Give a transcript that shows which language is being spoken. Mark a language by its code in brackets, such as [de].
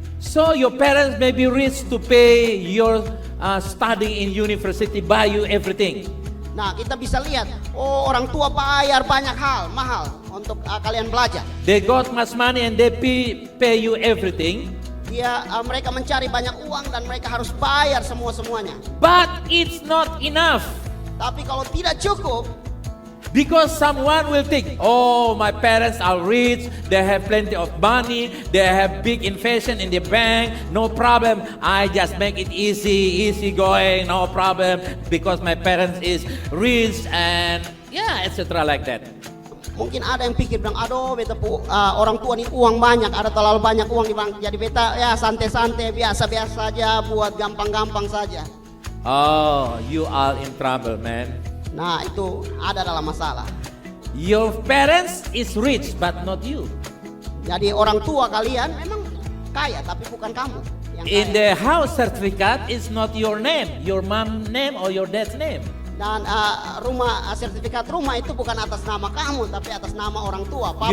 [en] So your parents may be rich to pay your study in university, buy you everything. [id] Nah, kita bisa lihat, orang tua bayar banyak hal, mahal untuk kalian belajar. [en] They got much money and they pay you everything. [id] Mereka mencari banyak uang dan mereka harus bayar semuanya. [en] But it's not enough. [id] Tapi kalau tidak cukup, [en] Because someone will think, oh, my parents are rich, they have plenty of money, they have big investment in the bank, no problem. I just make it easy going, no problem, because my parents is rich and yeah, etc. like that. [id] mungkin ada yang pikir bilang, aduh beta orang tua nih uang banyak, ada terlalu banyak uang di bank, jadi beta ya santai-santai, biasa-biasa saja, buat gampang-gampang saja. [en] Oh, you are in trouble, man. [id] Nah, itu ada dalam masalah. [en] Your parents is rich, but not you. [id] Jadi orang tua kalian memang kaya, tapi bukan kamu yang [en] In the house certificate, it's not your name, your mom name or your dad's name. [id] Dan sertifikat rumah itu bukan atas nama kamu, tapi atas nama orang tua, papa